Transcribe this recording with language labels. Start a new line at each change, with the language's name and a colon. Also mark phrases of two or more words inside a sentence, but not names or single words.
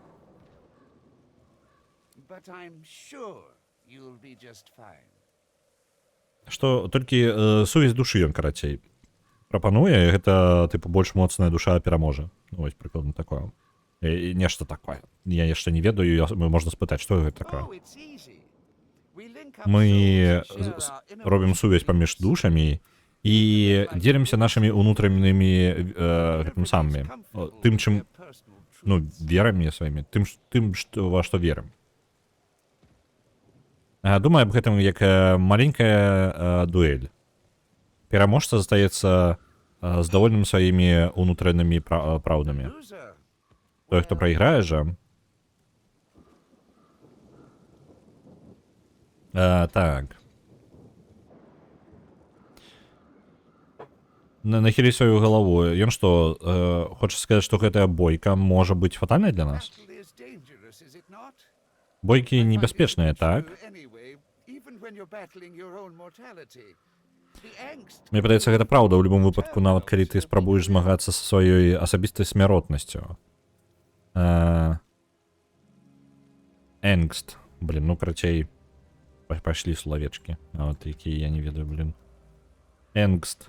English: But I'm sure you'll be just fine.
Belarusian: Што толькі сувязь душы ён, карацей, прапануе, гэта, тыпу, больш моцная душа пераможа. Вось, прыкладна такое. Нешта такое. Я яшчэ не ведаю, можна спытаць, што гэта такое.
English: Oh, it's easy. We link up
Belarusian: Мы
English: souls and share our inner
Belarusian: робім сувязь паміж душамі і дзелімся нашымі унутранымі гэтым самымі, тым, чым, ну, верамі сваімі, тым, ва што верым. Думаю аб гэтым як маленькая дуэль. Пераможца застаецца здаволеным сваімі унутранымі праўдамі.
English: loser.
Belarusian: Той, хто прайграе жа. Так. Нахілі сваю галаву. Ён што, хоча сказаць, што гэтая бойка можа быць фатальнай для нас?
English: Battle is dangerous, is it not?
Belarusian: Бойкі
English: I find it
Belarusian: небяспечныя,
English: true
Belarusian: так?
English: Anyway, even when you're battling your own mortality. The angst
Belarusian: Мне падаецца, гэта праўда ў любым выпадку, нават калі ты спрабуеш змагацца са сваёй асабістай смяротнасцю. Энгст. Блин, ну, карацей, пайшлі словечкі. Вот якія я не ведаю, блин. Энгст.